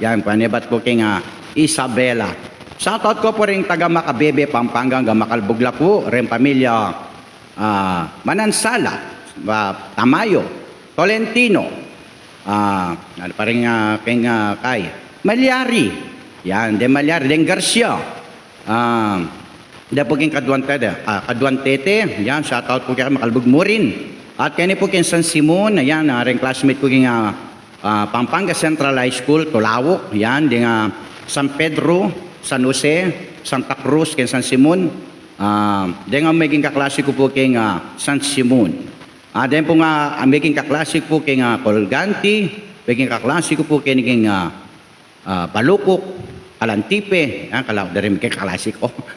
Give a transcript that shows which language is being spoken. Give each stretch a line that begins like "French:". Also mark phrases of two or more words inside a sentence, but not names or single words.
Pampanga: Yan, panibat po king Isabela. Shoutout ko po rin taga Makabebe, Pampanga, Makalbugla po, rin pamilya Manansala, Tamayo, Tolentino, ano pa rin kay Malyari, yan, de Malyari, den Garcia, de po king Kaduantete, yan, shoutout po kaya Makalbug mo rin. At kaya po king San Simon, yan, rin classmate ko king Pampanga Central High School, Tulawok, yan, din San Pedro, San Jose, Santa Cruz, king San Simon, din maging kaklase ko po king San Simon. Then po maging kaklase po king Colganti, maging kaklase ko po king Balukok, Alantipe, kalaw na rin maging kaklase ko.